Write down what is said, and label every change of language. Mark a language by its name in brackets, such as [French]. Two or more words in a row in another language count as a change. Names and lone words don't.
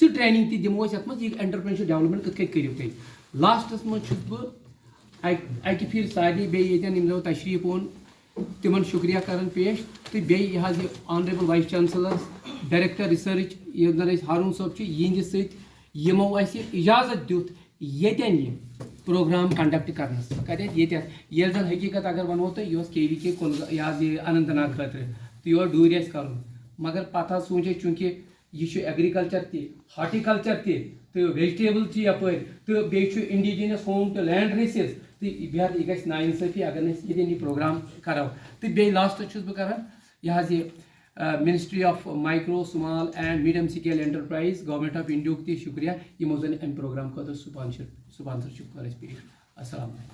[Kashmiri] ٹریننگ تہِ دِمو أسۍ یتھ منٛز یہِ [English] entrepreneurship development [Kashmiri] کِتھ کٔنۍ کٔرِو تُہۍ لاسٹس منٛز چھُس بہٕ اکہِ پھِرِ سارنٕے بیٚیہِ ییٚتٮ۪ن یِم زَن تشریٖف اوٚن تِمن شُکریہ کران پیش تہٕ بیٚیہِ یہِ حظ یہِ [English] honourable vice chancellor director research [Kashmiri] یِم زن أسۍ ہارون صٲب چھِ یِہنٛدِ سۭتۍ یِمو اَسہِ اِجازت دیُت ییٚتٮ۪ن یہِ [English] programme conduct [Kashmiri] کرنس کتٮ۪تھ ییٚتٮ۪تھ ییٚلہِ زن حقیٖقت اگر ونو تۄہہِ یہِ اوس کے وی کے یہِ حظ یہِ اننت ناگ خٲطرٕ تہٕ یور ڈوٗرۍ اَسہِ کرُن مگر پتہٕ حظ سوٗنچ اَسہِ چوٗنٛکہِ یہِ چھُ ایگرِکلچر تہِ ہارٹیکلچر تہِ تہٕ ویجٹیبل چھِ یپٲرۍ تہٕ بیٚیہِ چھُ [English] indigenous home [Kashmiri] تہٕ [English] land races [Kashmiri] تہٕ بہتر یہِ گژھِ نااِنصٲفی اگر نہٕ أسۍ ییٚتٮ۪ن یہِ پروگرام کرو تہٕ بیٚیہِ لاسٹس چھُس بہٕ کران یہِ حظ یہِ منسٹری آف مایکرو سمال اینڈ میڈیم سکیل انٹرپرائز گورمنٹ آف انڈیہُک تہِ شُکریہ یِمو زن امہِ پروگرام خٲطرٕ سپانسرشِپ کٔر اَسہِ پیش السلام